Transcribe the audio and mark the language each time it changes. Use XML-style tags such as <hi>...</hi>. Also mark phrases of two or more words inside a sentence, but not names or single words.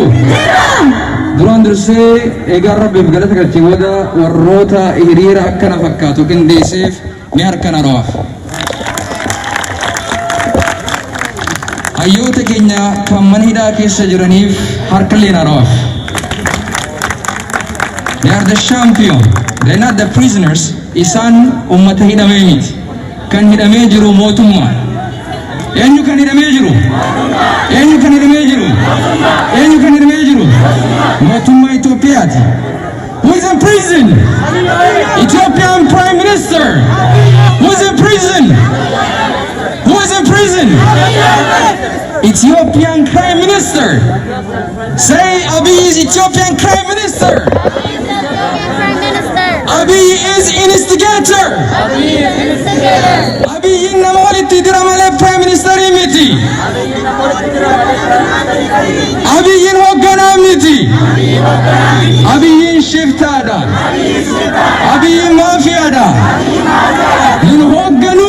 <om>Duraan dursee egaa Rabbiif galata galchee booda warroota hiriira akkana fakkaatu qindeesseef ni harkana ro'aaf. Hayyoota keenya kan mana hidhaa keessa jiraniif harkallee na ro'aaf.</om> <en>They are the champion. They're not the prisoners.</en> <om>Isan ummata hidhamee miti. Kan hidhamee jiru mootummaa. Eenyu kan hidhamee jiru? Eenyu kan hidhamee jiru? Eenyu kan hidhamee jiru? Mootummaa Itoophiyaati.</om> <en>Who is in prison? Ethiopian Prime Minister. Who is in prison? Who is in prison? Ethiopian Prime Minister. Say Abiy is Ethiopian Prime Minister. Abiy is instigator.</en> <om>Abiy nama walitti dira malee</om> <en>Prime Minister</en> <om>miti. Abiy hoogganaa miti. Abiy shiftaadha. Abiy maafiyaadha. Hin hoogganu.</om>